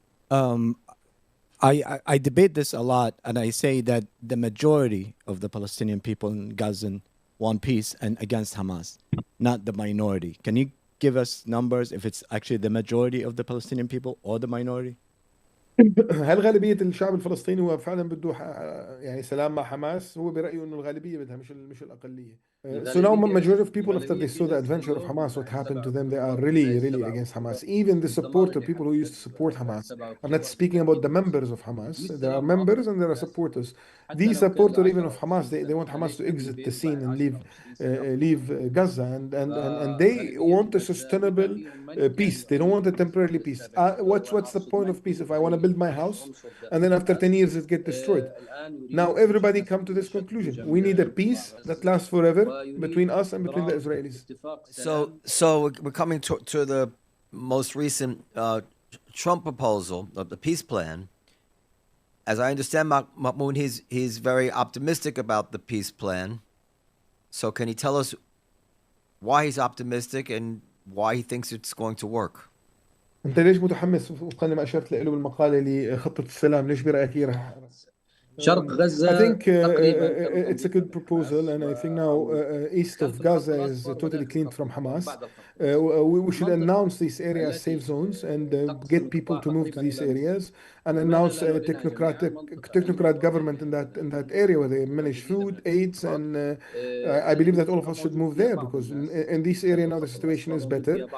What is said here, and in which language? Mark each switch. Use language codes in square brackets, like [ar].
[en] Um, I debate this a lot, and I say that the majority of the Palestinian people in Gaza want peace and against Hamas, not the minority. Can you give us numbers if it's actually the majority of the Palestinian people or the minority? [ar] هل غالبية الشعب الفلسطيني هو فعلا بده يعني سلام مع حماس؟ هو برأيه إنه الغالبية بدها مش الأقلية. [en] So now majority of people after they saw the adventure of Hamas, what happened to them, they are really against Hamas. Even the supporter, people who used to support Hamas. I'm not speaking about the members of Hamas. There are members and there are supporters. These supporters even of Hamas, they want Hamas to exit the scene and leave Gaza, and they want a sustainable peace. They don't want a temporary peace. What's the point of peace if I want to build my house and then after 10 years it get destroyed? Now everybody come to this conclusion. We need a peace that lasts forever between us and between the Israelis. So we're coming to the most recent Trump proposal of the peace plan. As I understand, Moumen, he's very optimistic about the peace plan. So can he tell us why he's optimistic and why he thinks it's going to work? [ar] انت ليش متحمس وفقا لما اشرت له بالمقاله لخطه السلام؟ ليش برايك هي رح شرق غزة [en] I think [ar] تقريبا [en] it's a good proposal, and I think now east of Gaza is totally cleaned from Hamas. We should announce these areas as safe zones and get people to move to these areas and announce a technocrat government in that area where they manage food, aids, and I believe that all of us should move there because in this area now the situation is better.